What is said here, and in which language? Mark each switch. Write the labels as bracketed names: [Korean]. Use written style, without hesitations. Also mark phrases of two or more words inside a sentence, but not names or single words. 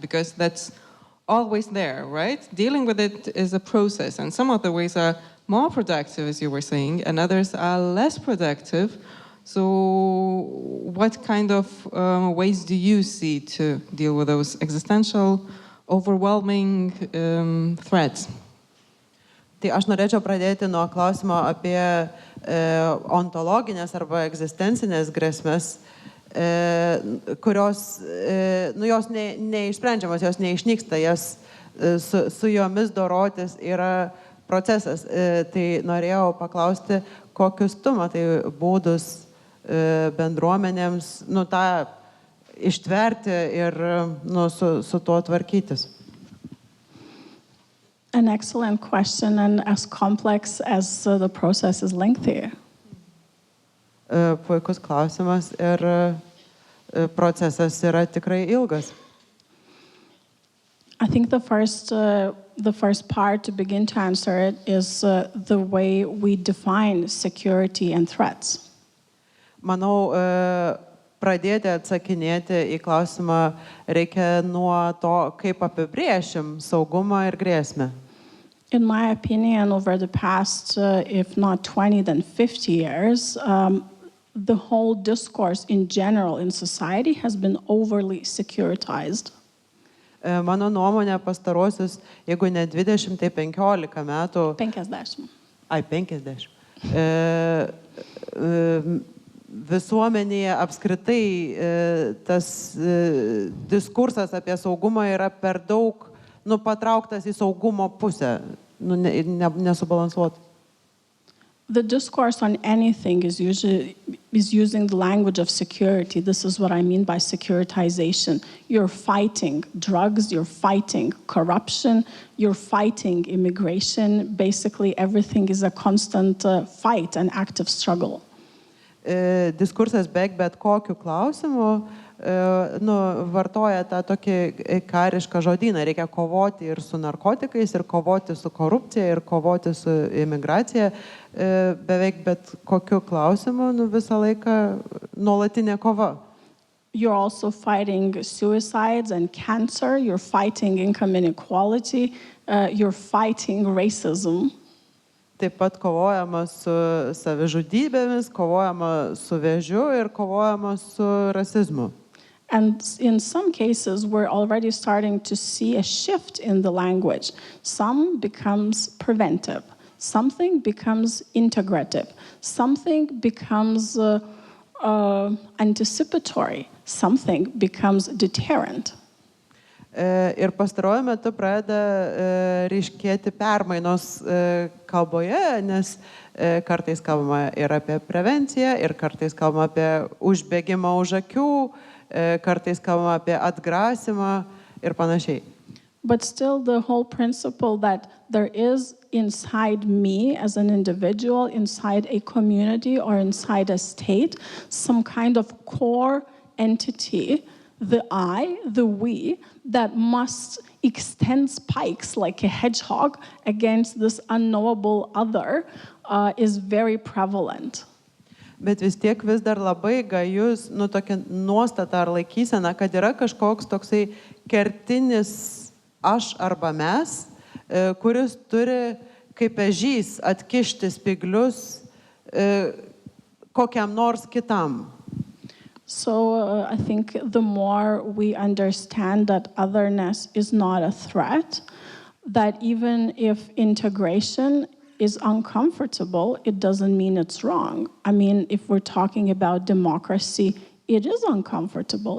[English] Because that's always there, right? Dealing with it is a process, and some of the ways are more productive, as you were saying, and others are less productive. So what kind of ways do you see to deal with those existential, overwhelming threats? [Lithuanian] Tai aš norėčiau pradėti nuo klausimo apie ontologinės arba egzistencinės grėsmes, kurios, jos neišsprendžiamos, jos neišnyksta, su jomis dorotis yra procesas. Tai norėjau paklausti, kokius tu matai būdus bendruomenėms, tą ištverti ir su tuo tvarkytis. [English] An excellent question, and as complex as the process is lengthy. [Lithuanian] Puikus klausimas ir procesas yra tikrai ilgas. [English] I think the first part to begin to answer it is the way we define security and threats. [Lithuanian] Manau, pradėti atsakinėti į klausimą reikia nuo to, kaip apibrėšim saugumą ir grėsmę. [English] In my opinion, over the past, if not 20, then 50 years, the whole discourse in general in society has been overly securitized. [Lithuanian] Mano nuomonė pastarosius, jeigu ne 20, tai 15 metų. 50. 50. Visuomenėje apskritai tas diskursas apie saugumą yra per daug patrauktas į saugumo pusę, nesubalansuotas. [English] The discourse on anything is using the language of security. This is what I mean by securitization. You're fighting drugs, you're fighting corruption, you're fighting immigration. Basically, everything is a constant fight, an active struggle. [Lithuanian] Diskursas bet kokiu klausimu vartoja tą tokį karišką žodyną. Reikia kovoti ir su narkotikais, ir kovoti su korupcija, ir kovoti su imigracija. Beveik bet kokiu klausimu visą laiką nuolatinė kova. [English] You're also fighting suicides and cancer. You're fighting income inequality. You're fighting racism. [Lithuanian] Taip pat kovojama su savižudybėmis, kovojama su vėžiu ir kovojama su rasizmu. [English] And in some cases, we're already starting to see a shift in the language. Some becomes preventive. Something becomes integrative. Something becomes anticipatory. Something becomes deterrent. [Lithuanian] Ir pastaruoju metu pradeda ryškėti permainos kalboje, nes kartais kalbama ir apie prevenciją, ir kartais kalbama apie užbėgimą už akių, kartais kalbama apie atgrasimą ir panašiai. [English] But still the whole principle that there is inside me as an individual, inside a community or inside a state, some kind of core entity, the I, the we, that must extend spikes like a hedgehog against this unknowable other is very prevalent. [Lithuanian] Bet vis tiek vis dar labai gajus, tokia nuostata ar laikysena, kad yra kažkoks toksai kertinis aš arba mes, kuris turi kaip ežys atkišti spyglius kokiam nors kitam. [English] So I think the more we understand that otherness is not a threat, that even if integration is uncomfortable, it doesn't mean it's wrong. I mean, if we're talking about democracy, it is uncomfortable.